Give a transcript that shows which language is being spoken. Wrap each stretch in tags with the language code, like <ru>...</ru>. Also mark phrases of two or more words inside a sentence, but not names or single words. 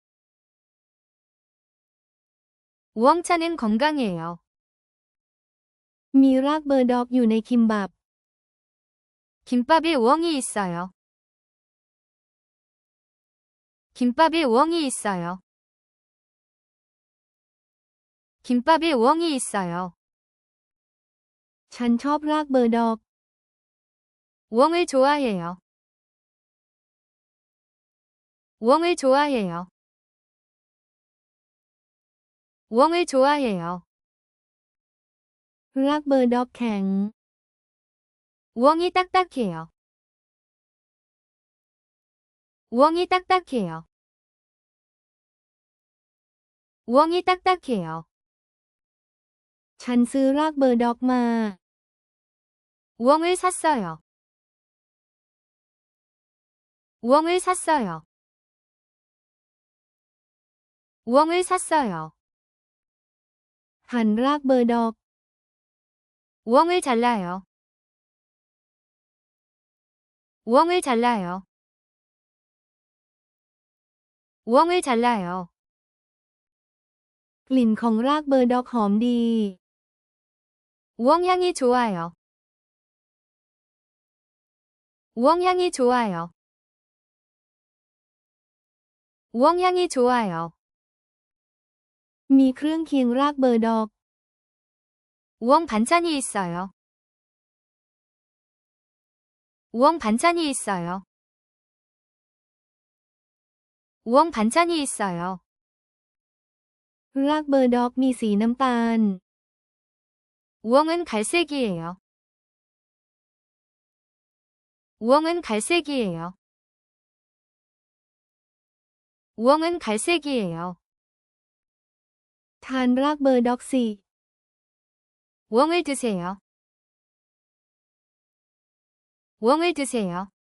<ko>우엉차는 건강이에요.</ko> <th>มีรากเบอร์ดอกอยู่ในคิมบับ</th> <ko>김밥에 우엉이 있어요. 김밥에 우엉이 있어요. 김밥에 우엉이 있어요.</ko> <th>ฉันชอบรากเบอร์ดอก</th> <ko>우엉을 좋아해요. 우엉을 좋아해요. 우엉을 좋아해요.</ko> <th>รากเบอร์ดอกแข็ง</th> <ko>우엉이 딱딱해요. 우엉이 딱딱해요. 우엉이 딱딱해요.</ko> <th>ฉันซื้อรากเบอร์ดอกมา</th> <ko>우엉을 샀어요. 우엉을 샀어요. 우엉을 샀어요.</ko> <th>หั่นรากเบอร์ดอก</th> <ko>우엉을 잘라요. 우엉을 잘라요. 우엉을 잘라요.</ko> <th>กลิ่นของรากเบอร์ดอกหอมดี</th> <ko>우엉 향이 좋아요. 우엉 향이 좋아요. 우엉 향이 좋아요.</ko> <th>มีเครื่องเคียงรากเบอร์ดอก</th> <ko>우엉 반찬이 있어요. 우엉 반찬이 있어요. 우엉 반찬이 있어요.</ko> <th>รากเบอร์ดอกมีสีน้ำตาล</th> <ko>우엉은 갈색이에요. 우엉은 갈색이에요. 우엉은 갈색이에요.</ko> <th>ทานรากเบอร์ดอกสิ</th> <ko>우엉을 드세요. 우엉을 드세요.</ko>